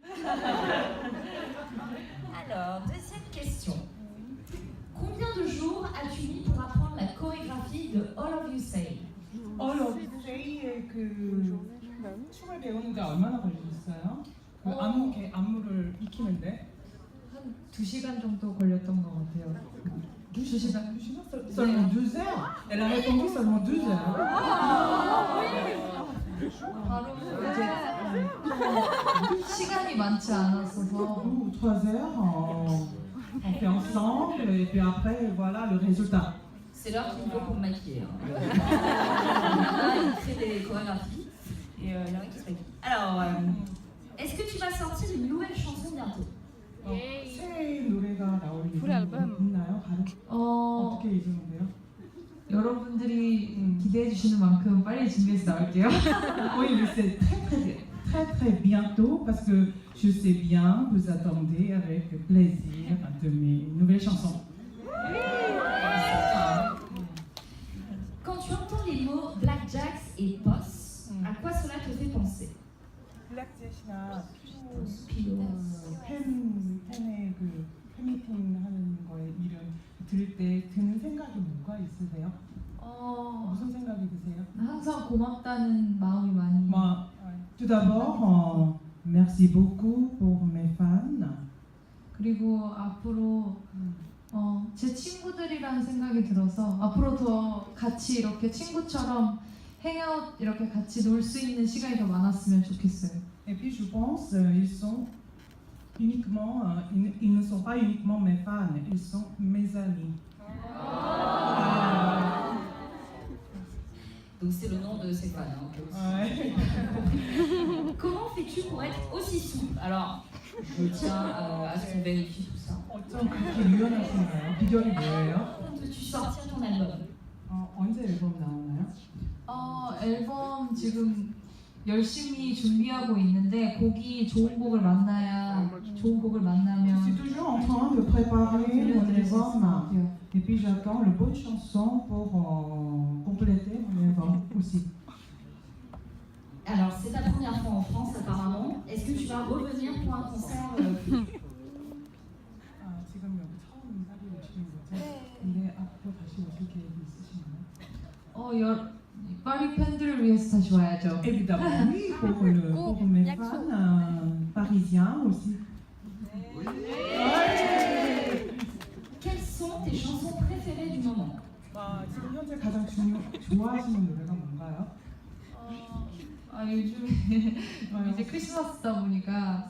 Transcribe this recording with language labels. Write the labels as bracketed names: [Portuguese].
[French] Alors, deuxième question. Combien de jours as-tu mis pour apprendre la chorégraphie de All of You Say? [Korean] All of You Say의 그 춤을 배우는데 얼마나 걸리셨어요? 그 안무를 익히는데? 한 2시간 정도 걸렸던 것 같아요. 2시간? [French] Seulement 2 heures? Elle a répondu seulement 2 heures. [Korean] 바로 이제 시간이 많지 않았어서 [French] 2 ou 3 heures, on fait ensemble et puis après voilà le résultat. C'est l'heure qu'il me faut pour me maquiller. Là, il fait des chorégraphies et il y en a qui se maquillent. Alors, est-ce que tu vas sortir une nouvelle chanson bientôt? [Korean] 새 노래가 나올 예정이 있나요? 어떻게 예정인데요? 여러분들이 기대해 주시는 만큼 빨리 준비해서 나올게요. [French] Oui, mais c'est très bientôt parce que je sais bien vous attendez avec plaisir de mes nouvelles chansons. Quand tu entends les mots blackjacks et posse, à quoi cela te fait penser? [Korean] 블랙젯이나 피로. 팬의 그 팬미팅 하는 거에 이름 들을 때 드는 생각이 뭐가 있으세요? 무슨 생각이 드세요? 항상 고맙다는 마음이 많이. [French] Tout d'abord, merci beaucoup pour mes fans. [Korean] 그리고 앞으로 제 친구들이라는 생각이 들어서 앞으로 더 같이 이렇게 친구처럼 행아웃 이렇게 같이 놀 수 있는 시간이 더 많았으면 좋겠어요. [French] Et puis je pense ils ne sont pas uniquement mes fans, ils sont mes amis. Donc c'est le nom de ses fans. Comment fais-tu pour être aussi souple? Alors, je tiens à ce qu'on vérifie tout ça. [Korean] 어쩜 그렇게 유연하신가요? 비결이 뭐예요? [French] Quand veux-tu sortir ton album? [Korean] 언제 앨범 나오나요? 앨범 지금 열심히 준비하고 있는데 좋은 곡을 만나면 [French] Je suis toujours en train de préparer mon album et puis j'attends les bonnes chansons pour compléter mon album aussi. Alors c'est ta première fois en France apparemment. Est-ce que tu vas revenir pour un concert? [Korean] 지금 여기 처음 사귀 오시는 거죠? 근데 앞으로 다시 오실 계획이 있으신가요? 파리 팬들을 위해서 다시 와야죠. [French] Évidemment, oui, pour mes fans parisiens aussi. Quelles sont tes chansons préférées du moment? [Korean] 지금 현재 가장 좋아하시는 노래가 뭔가요? 요즘에 이제 크리스마스다 보니까